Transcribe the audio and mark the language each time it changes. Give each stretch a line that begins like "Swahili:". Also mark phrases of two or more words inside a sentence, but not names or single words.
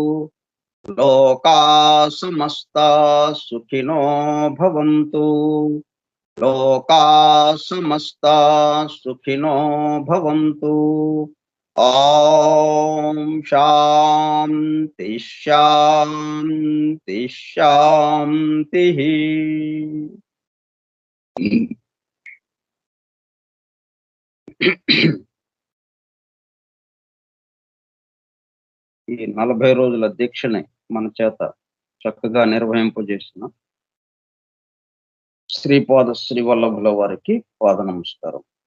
Sanskrit: लोकाः समस्ताः सुखिनो भवन्तु लोकाः समस्ताः सुखिनो भवन्तु. ओं शान्ति शान्ति शान्ति.
Telugu: ఈ 40 రోజుల దీక్షని మన చేత చక్కగా నిర్వహింపజేసిన శ్రీపాద శ్రీవల్లభుల వారికి పాద నమస్కారం.